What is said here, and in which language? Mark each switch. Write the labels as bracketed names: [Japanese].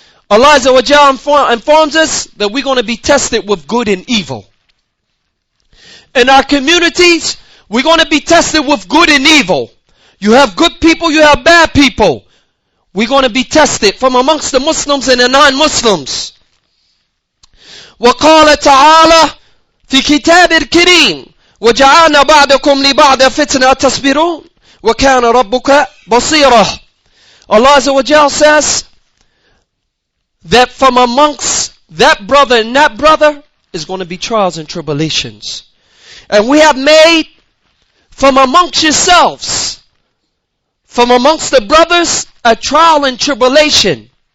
[English] Allah Azza wa Jalla informs us that we're going to be tested with good and evil. In our communities, we're going to be tested with good and evil. You have good people, you have bad people. We're going to be tested from amongst the Muslims and the non-Muslims. [Arabic] وقال تعالى في كتاب الكريم وجعلنا بعضكم لبعض فتنة تصبرون وكان ربك بصيرا. [English] Allah Azza wa Jal says that from amongst that brother and that brother is going to be trials and tribulations. And we have made from amongst yourselves, from amongst the brothers, a trial and tribulation.